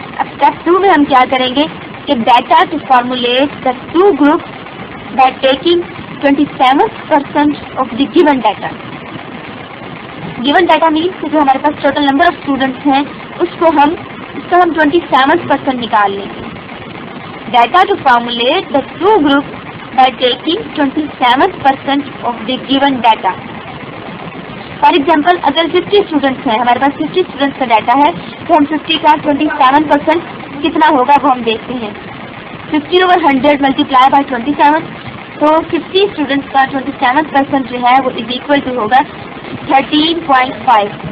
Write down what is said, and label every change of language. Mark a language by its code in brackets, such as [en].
[ur] اب اسٹیپ 2 میں ہم کیا کریں گے کہ [en] Data to formulate the 2 groups by taking 27% of the given data. [ur] Given data means کہ جو ہمارے پاس ٹوٹل نمبر آف اسٹوڈنٹس ہیں اس کا ہم 27% نکال لیں گے. [en] Data to formulate the 2 groups by taking 27% of the given data. For example, [ur] اگر 50 اسٹوڈنٹس ہیں، ہمارے پاس 50 اسٹوڈنٹس کا ڈیٹا ہے تو ہم 50 کا 27% کتنا ہوگا وہ ہم دیکھتے ہیں. 50 over 100 ملٹیپلائی بائی 27، تو 50 اسٹوڈنٹس کا 27% جو ہے وہ از اکول ٹو ہوگا 13.5.